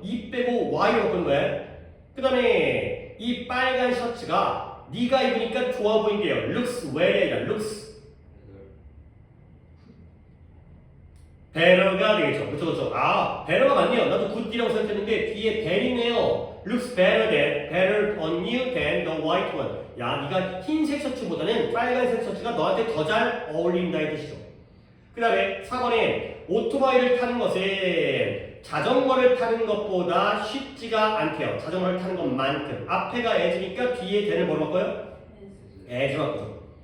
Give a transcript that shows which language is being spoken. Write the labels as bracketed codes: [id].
[ko] 이 빼고 y로 바꾼 거예요. 그 다음에 이 빨간 셔츠가 네가 입으니까 좋아 보인대요. [en] looks well [ko] 이 아니라 [en] looks better [ko] 가 되겠죠. 그쵸. better가 맞네요. 나도 good이라고 생각했는데 뒤에 [en] than [ko] 이네요. [en] looks better on you than the white one. [ko] 야, 네가 흰색 셔츠보다는 빨간색 셔츠가 너한테 더 잘 어울린다의 뜻이죠. 그 다음에 4번에 오토바이를 타는 것은 자전거를 타는 것보다 쉽지가 않대요. 자전거를 타는 것만큼. 앞에가 as니까 뒤에 then을 뭐로 바꿔요? as 바꿔요.